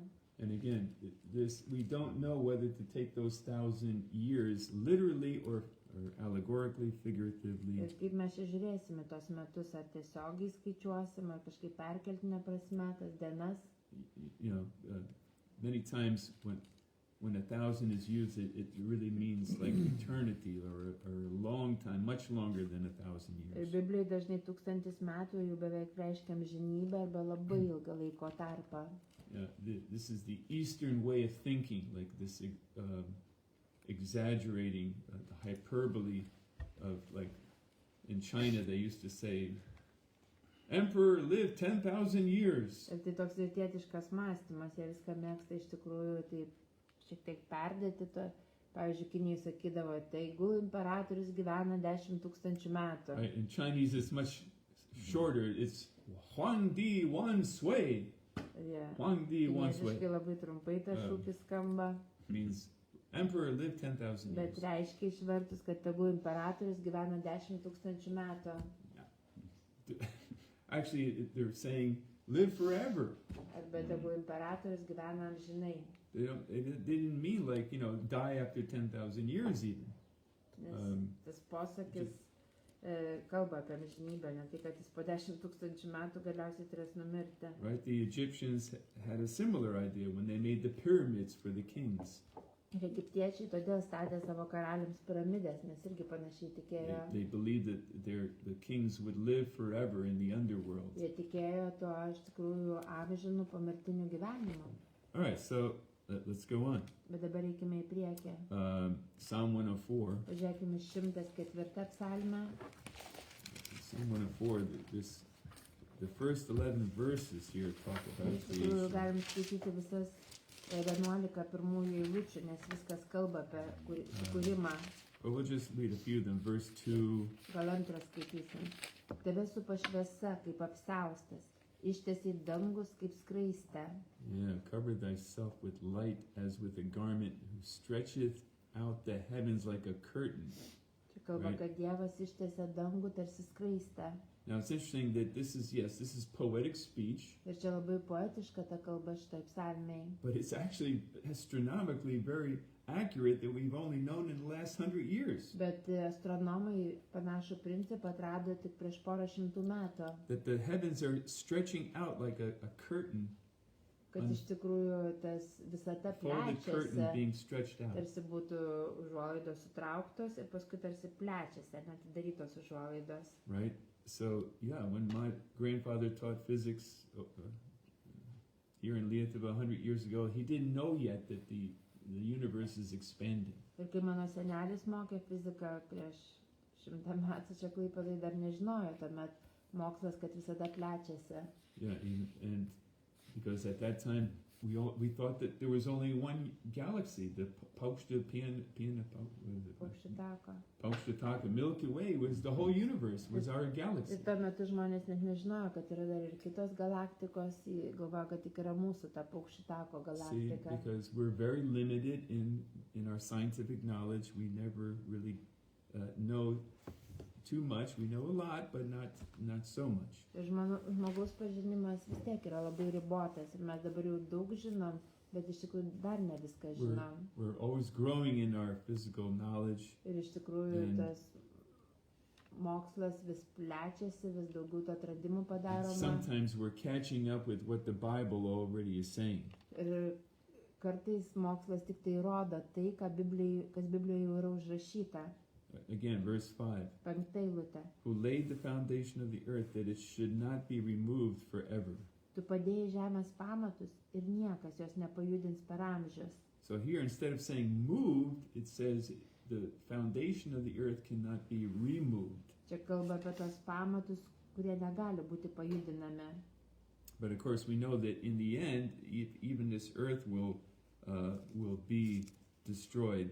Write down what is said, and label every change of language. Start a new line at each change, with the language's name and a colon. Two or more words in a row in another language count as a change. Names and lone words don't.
English: And again, we don't know whether to take those 1,000 years literally or allegorically, figuratively.
Lithuanian: Ir kaip mes čia žiūrėsime tos metus, ar tiesiogiai skaičiuosime, ar kažkaip perkeltinė prasme tas dienas.
English: Many times when 1,000 is used, it really means like eternity, or a long time, much longer than 1,000
Lithuanian: Ir
English: years.
Lithuanian: Biblijoje dažnai 1000 metų jau beveik reiškia amžinybę arba labai ilgą laiko tarpą.
English: This is the Eastern way of thinking, like this exaggerating, the hyperbole of, like in China they used to say, "Emperor lived 10,000 years."
Lithuanian: Ir tai toks rytietiškas mąstymas, jie viską mėgsta iš tikrųjų taip šiek tiek perdėti. Pavyzdžiui, Kinijai sakydavo, tai jeigu imperatorius gyvena 10 000 metų.
English: Right? In Chinese it's much shorter.
Chinese: It's 皇帝万岁. 皇帝万岁.
Lithuanian: Kiniečiai labai trumpai tas šūkis skamba,
English: Means emperor lived 10,000
Lithuanian: bet
English: years.
Lithuanian: reiškia išvertus, kad tegu imperatorius gyvena 10 000 metų.
English: Actually, they're saying live forever.
Lithuanian: Arba tegu imperatorius gyvena amžinai.
English: They didn't mean like, die after 10,000 years even.
Lithuanian: Nes tas posakis kalba apie amžinybę, ne tai, kad jis po 10 000 metų galiausiai turės numirti.
English: Right? The Egyptians had a similar idea when they made the pyramids for the kings.
Lithuanian: Ir egiptiečiai todėl statė savo karaliams piramidės, nes irgi panašiai tikėjo.
English: They believed that the kings would live forever in the underworld.
Lithuanian: Jie tikėjo to iš tikrųjų amžinų pomirtinių gyvenimų.
English: All right, so let's go on.
Lithuanian: Bet dabar reikime į priekį.
English: Psalm 104.
Lithuanian: Pažiūrėkime 104 psalmę.
English: Psalm 104, the first 11 verses here talk about
Lithuanian: Iš tikrųjų
English: creation.
Lithuanian: galim skaityti visas 11 pirmųjų eilučių, nes viskas kalba apie sukūrimą.
English: But we'll just read a few of them. Verse 2.
Lithuanian: Gal antrą skaitysim. Tave supa šviesa kaip apsiaustas, ištiesiai dangus kaip skraistė.
English: Yeah, cover thyself with light as with a garment, who stretcheth out the heavens like a curtain.
Lithuanian: Čia kalba,
English: Right.
Lithuanian: kad Dievas ištiesia dangų tarsi skraistę.
English: Now it's interesting that this is poetic speech,
Lithuanian: Ir čia labai poetiška ta kalba šitai psalmei.
English: but it's actually astronomically very accurate that we've only known in the last 100 years.
Lithuanian: Bet astronomai panašų principą atrado tik prieš porą šimtų metų.
English: That the heavens are stretching out like a curtain,
Lithuanian: Kad iš tikrųjų tas visata
English: folded curtain
Lithuanian: plečiasi,
English: being stretched out.
Lithuanian: tarsi būtų užuolaidos sutrauktos ir paskui tarsi plečiasi, atidarytos užuolaidos.
English: Right? So, yeah, when my grandfather taught physics here in Lietuva 100 years ago, he didn't know yet that the universe is expanding.
Lithuanian: Ir kai mano senelis mokė fiziką prieš 100 metų, čia Klaipėdai dar nežinojo tuomet mokslas, kad visada plečiasi.
English: Yeah, and because at that time we thought that there was only one galaxy, the Paukštitaka Milky Way was the whole universe, was our galaxy.
Lithuanian: Ir tuo metu žmonės net nežinojo, kad yra dar ir kitos galaktikos, galvoja, kad tik yra mūsų ta Paukštitako
English: See,
Lithuanian: galaktika.
English: because we're very limited in our scientific knowledge, we never really know too much. We know a lot, but not so much.
Lithuanian: Ir žmogaus pažinimas vis tiek yra labai ribotas ir mes dabar jau daug žinom, bet iš tikrųjų dar ne viską žinom.
English: We're always growing in our physical knowledge.
Lithuanian: Ir iš tikrųjų
English: And-
Lithuanian: tas mokslas vis plečiasi, vis daugiau tų atradimų
English: And
Lithuanian: padaroma.
English: sometimes we're catching up with what the Bible already is saying.
Lithuanian: Ir kartais mokslas tik tai rodo tai, kas Biblijoje jau yra užrašyta.
English: Again, verse 5.
Lithuanian: 5 eilutė.
English: Who laid the foundation of the earth that it should not be removed forever.
Lithuanian: Tu padėjai žemės pamatus ir niekas jos nepajudins per amžius.
English: So here, instead of saying moved, it says the foundation of the earth cannot be removed.
Lithuanian: Čia kalba apie tos pamatus, kurie negali būti pajudinami.
English: But of course, we know that in the end, even this earth will be destroyed.